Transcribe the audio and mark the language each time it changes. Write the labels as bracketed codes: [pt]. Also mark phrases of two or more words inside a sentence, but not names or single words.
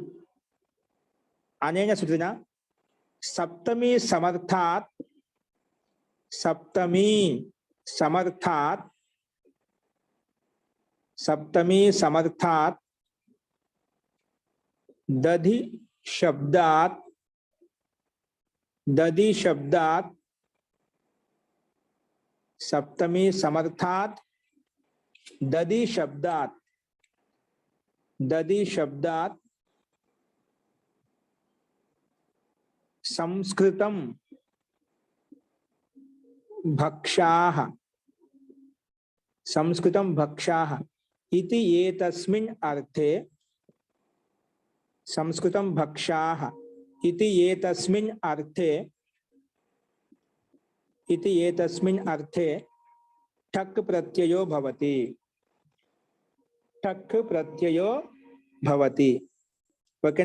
[sa] అనేన సూత్రేణ సప్తమి సమర్థాత్, సప్తమి సమర్థాత్, సప్తమి సమర్థాత్ దధి శబ్దాత్, దధి శబ్దాత్ सप्तमी समर्थात दधि शब्दात, दधि शब्दात संस्कृतं भक्षाः, संस्कृतं भक्षाः इति एतस्मिन् अर्थे సంస్కృతం భక్షాః ఇతి ఏతస్మిన్ అర్థే ఠక్ ప్రత్యయో భవతి. ఠక్ ప్రత్యయో భవతి. [te] ఓకేనా?